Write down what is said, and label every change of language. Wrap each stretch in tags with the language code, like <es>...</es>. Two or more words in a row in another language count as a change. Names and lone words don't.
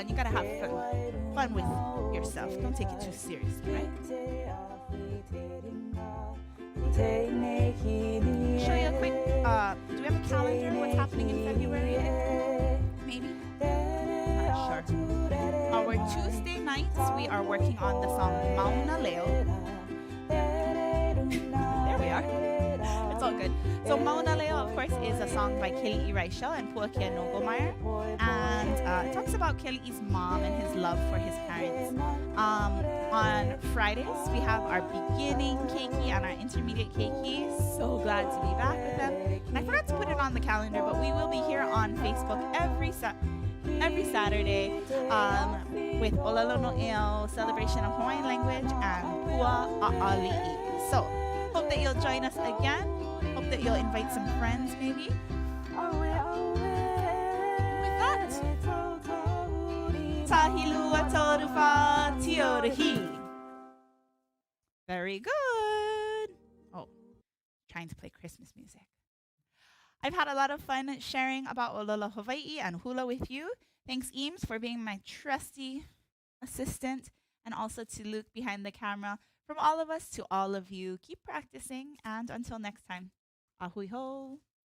<en>You gotta have fun with yourself. Don't take it too seriously, right? Show you a quick, do we have a calendar? What's happening in February? Maybe? Not sure. Our Tuesday nights, we are working on the song Mahina ʻŌlelo. There we are. It's all good. So Mahina ʻŌlelo, of course, is a song by Keliʻi Raichel and Puakea Nogomeyer. And it talks about Keliʻi's mom and his love for his parents. On Fridays, we have our beginning keiki and our intermediate keiki. So glad to be back with them. And I forgot to put it on the calendar, but we will be here on Facebook every Saturday with ʻŌlelo Noʻeau, celebration of Hawaiian language, and Pua ʻAʻaliʻi. So, hope that you'll join us again. Hope that you'll invite some friends, maybe. With that, tahilua torufa tiorahi. Very good. Oh, trying to play Christmas music. I've had a lot of fun sharing about ʻŌlelo Hawaiʻi and hula with you. Thanks, Eames, for being my trusty assistant, and also to Luke behind the camera. From all of us to all of you, keep practicing, and until next time,</en> <haw>ahui ho.</haw>